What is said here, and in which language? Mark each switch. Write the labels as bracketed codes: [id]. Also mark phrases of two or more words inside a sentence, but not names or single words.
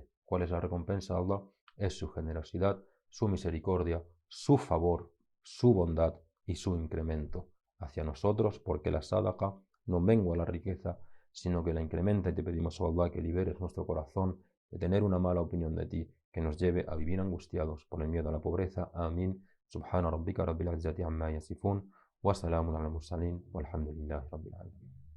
[es] ¿Cuál es la recompensa de Allah? Es su generosidad, su misericordia, su favor, su bondad y su incremento hacia nosotros, porque la sadaqa no mengua la riqueza, sino que la incrementa, y te pedimos, oh Allah, que liberes nuestro corazón de tener una mala opinión de ti, que nos lleve a vivir angustiados por el miedo a la pobreza. Amén. [ar] سبحان ربك رب العزة عما يصفون، وسلام على المرسلين، والحمد لله رب العالمين.